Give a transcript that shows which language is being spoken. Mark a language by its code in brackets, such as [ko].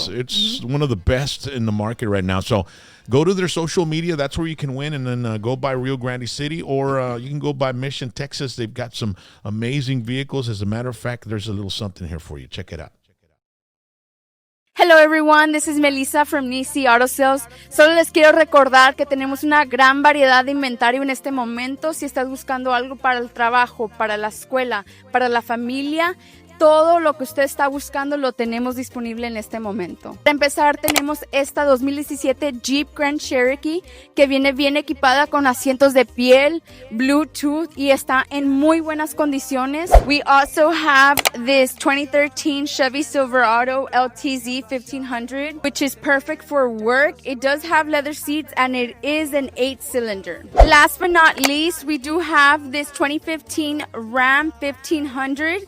[en] It's one of the best in the market right now. So go to their social media. That's where you can win. And then go by Rio Grande City, or you can go by Mission, Texas. They've got some amazing vehicles. As a matter of fact, there's a little something here for you. Check it out. Hello everyone, this is Melissa from Nisi Auto Sales. [es] Solo les quiero recordar que tenemos una gran variedad de inventario en este momento. Si estás buscando algo para el trabajo, para la escuela, para la familia, todo lo que usted está buscando lo tenemos disponible en este momento. Para empezar, tenemos esta 2017 Jeep Grand Cherokee que viene bien equipada con asientos de piel, Bluetooth y está en muy buenas condiciones. [en] We also have this 2013 Chevy Silverado LTZ 1500, which is perfect for work. It does have leather seats and it is an 8-cylinder. Last but not least, we do have this 2015 Ram 1500.